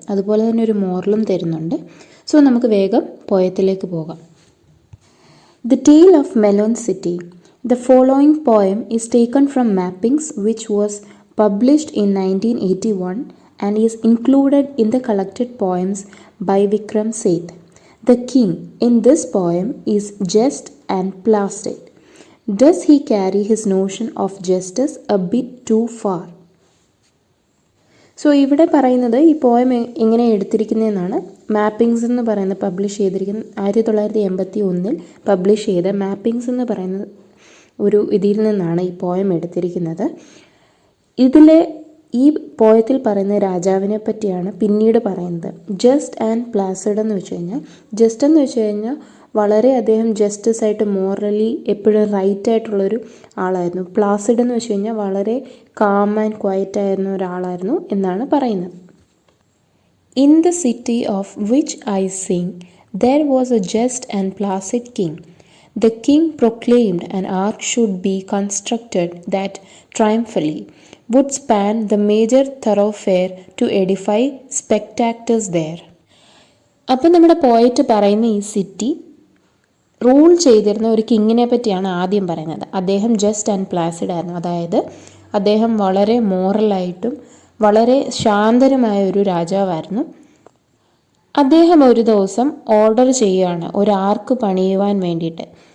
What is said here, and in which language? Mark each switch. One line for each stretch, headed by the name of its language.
Malayalam: അതുപോലെ തന്നെ ഒരു മോറലും തരുന്നുണ്ട്. സോ നമുക്ക് വേഗം പോയത്തിലേക്ക് പോകാം.
English: The tale of melon city. The following poem is taken from mappings which was published in 1981 and is included in the collected poems by Vikram Seth. The king in this poem is just and placid. Does he carry his notion of justice a bit too far?
Malayalam: So ഇവിടെ പറയുന്നത് ഈ poem എങ്ങനെ എടുത്തിരിക്കുന്നതെന്നാണ്. Mappings എന്ന് പറയുന്നത് publish ചെയ്തിരിക്കുന്ന 1981 publish ചെയ്ത mappings എന്ന് പറയുന്ന ഒരു ഇതിൽ നിന്നാണ് ഈ പോയം എടുത്തിരിക്കുന്നത്. ഇതിലെ ഈ പോയത്തിൽ പറയുന്ന രാജാവിനെ പറ്റിയാണ് പിന്നീട് പറയുന്നത്. ജസ്റ്റ് ആൻഡ് പ്ലാസിഡ് എന്ന് വെച്ച് കഴിഞ്ഞാൽ, ജസ്റ്റ് എന്ന് വെച്ച് കഴിഞ്ഞാൽ വളരെ അദ്ദേഹം ജസ്റ്റിസ് ആയിട്ട് മോറലി എപ്പോഴും റൈറ്റ് ആയിട്ടുള്ളൊരു ആളായിരുന്നു. പ്ലാസിഡ് എന്ന് വെച്ച് കഴിഞ്ഞാൽ വളരെ കാം ആൻഡ് ക്വയറ്റ് ആയിരുന്ന ഒരാളായിരുന്നു എന്നാണ് പറയുന്നത്.
English: In the city of which I sing there was a just and placid king. The king proclaimed an ark should be constructed that triumphantly would span the major thoroughfare to edify spectators there.
Malayalam: അപ്പം നമ്മുടെ poet പറയുന്ന ഈ city rule ചെയ്തിരുന്ന ഒരു കിങ്ങിനെ പറ്റിയാണ് ആദ്യം പറയുന്നത്. അദ്ദേഹം ജസ്റ്റ് ആൻഡ് പ്ലാസിഡ് ആയിരുന്നു. അതായത് അദ്ദേഹം വളരെ മോറലായിട്ടും വളരെ ശാന്തനുമായ ഒരു രാജാവായിരുന്നു. അദ്ദേഹം ഒരു ദിവസം ഓർഡർ ചെയ്യുകയാണ് ഒരു ആർക്ക് പണിയുവാൻ വേണ്ടിയിട്ട്.